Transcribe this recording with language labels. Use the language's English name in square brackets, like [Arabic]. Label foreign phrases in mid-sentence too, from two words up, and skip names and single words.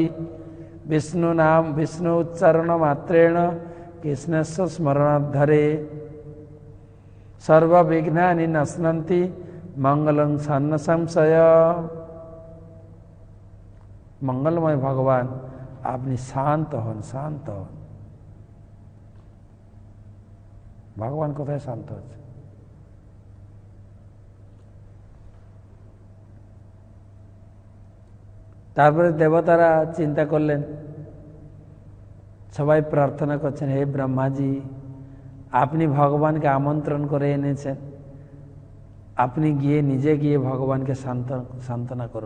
[Sanskrit] विष्णु नाम विष्णु उच्चारण मात्रेण कृष्णस्य स्मरणाद्धरे सर्व विघ्नानि नश्यन्ति मंगलं सन्न संशय। [Bangla] মঙ্গলময় ভগবান আপনি শান্ত হন শান্ত হন। ভগবান কোথায় শান্ত হচ্ছে? তারপরে দেবতারা চিন্তা করলেন, সবাই প্রার্থনা করছেন, হে ব্রহ্মাজি আপনি ভগবানকে আমন্ত্রণ করে এনেছেন, আপনি গিয়ে নিজে গিয়ে ভগবানকে সান্ত্বনা করুন।